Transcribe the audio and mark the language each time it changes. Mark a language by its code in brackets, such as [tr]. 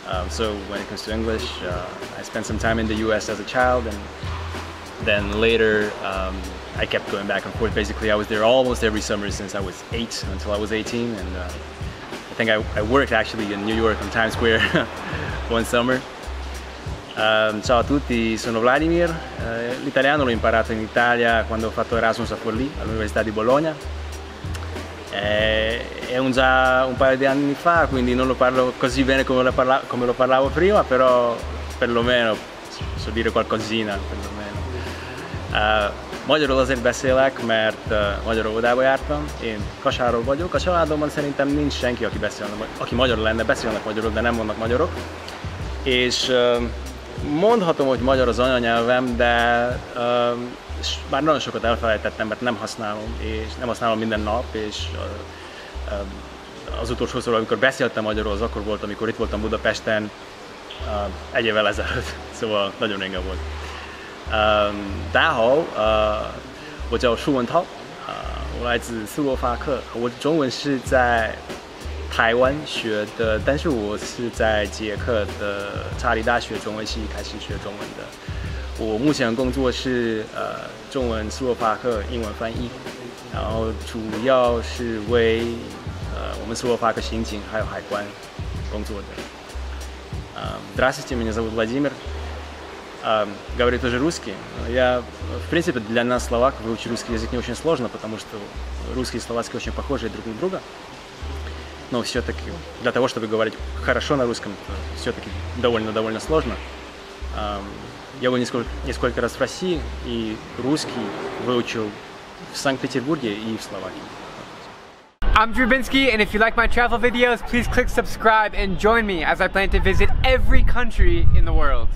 [en] So when it comes to English, I spent some time in the US as a child, and then later I kept going back and forth. Basically, I was there almost every summer since I was 8 until I was 18, and I think I worked actually in New York on Times Square one summer. [it] Ciao a tutti, sono Vladimir. L'italiano l'ho imparato in Italia quando ho fatto Erasmus a Forlì, all'Università di Bologna. È già un paio di anni fa, quindi non lo parlo così bene come lo parlavo prima, però perlomeno so dire qualcosina, perlomeno. [hu] Magyarul azért beszélek, mert magyar óvodába jártam. Én Kasáról vagyok, a családomban szerintem nincs senki, aki magyar lenne, beszélnek magyarul, de nem vannak magyarok. És mondhatom, hogy magyar az anyanyelvem, de bár nagyon sokat elfelejtettem, mert nem használom minden nap, és az utolsószor, amikor beszéltem magyarul, az akkor volt, amikor itt voltam Budapesten 1 évvel ezelőtt, szóval nagyon régen volt. [zh] 大家好，我叫舒文涛，我来自斯洛伐克，我中文是在台湾学的，但是我是在捷克的查理大学中文系开始学中文的。我目前工作是中文斯洛伐克英文翻译，然后主要是为我们斯洛伐克刑警还有海关工作的。 [ru] Здравствуйте, меня зовут Владимир. Говорю тоже русский. В принципе, для нас, словаков, выучить русский язык не очень сложно, потому что русский и словацкий очень похожи друг на друга. но все-таки для того, чтобы говорить хорошо на русском, все-таки довольно сложно. Я был несколько раз в России, и русский выучил в Санкт-Петербурге и в Словакии. [en] I'm Drewbinsky, and if you like my travel videos, please click subscribe and join me as I plan to visit every country in the world.